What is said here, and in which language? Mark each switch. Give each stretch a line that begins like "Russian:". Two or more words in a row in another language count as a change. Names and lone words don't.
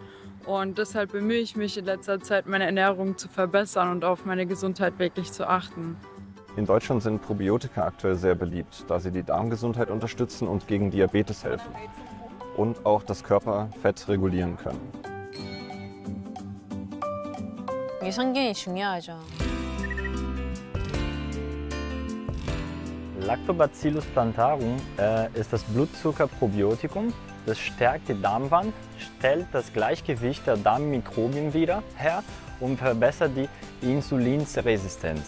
German: Und deshalb bemühe ich mich in letzter Zeit, meine Ernährung zu verbessern und auf meine Gesundheit wirklich zu achten. In Deutschland sind Probiotika aktuell sehr beliebt, da sie die Darmgesundheit unterstützen und gegen Diabetes helfen. Und auch das Körperfett regulieren können.
Korean: 이게 성견이 중요하죠.
German: Lactobacillus plantarum ist das Blutzuckerprobiotikum. Das stärkt die Darmwand, stellt das Gleichgewicht der Darmmikrobien wieder her und verbessert die Insulinresistenz.